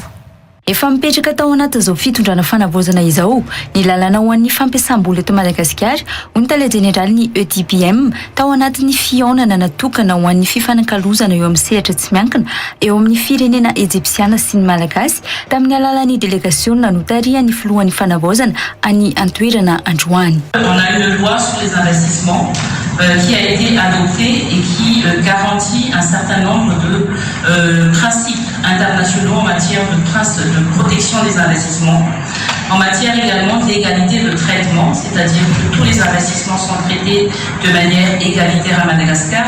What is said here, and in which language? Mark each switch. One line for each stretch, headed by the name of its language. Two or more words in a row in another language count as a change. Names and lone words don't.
Malagasy: Efa mipetraka tao anatin'izao fitondrana fanavaozana izao ny lalana ho an'ny fampiasam-bola eto Madagasikara hoy ny tale général ny EDBM tao anatin'ny fiaonana natokana ho an'ny fifanakalozana eo amin'ny sehatra tsy miankina eo amin'ny firenena Egyptiana sy ny malagasy tamin'ny alalan'ny délégation notarian'ny filohan'ny fanavaozana any an-toerana androany.
French: On a une loi sur les investissements qui a été adoptée et qui garantit un certain nombre de principes internationaux en matière de protection des investissements, en matière également d'égalité de traitement, c'est-à-dire que tous les investissements sont traités de manière égalitaire à Madagascar.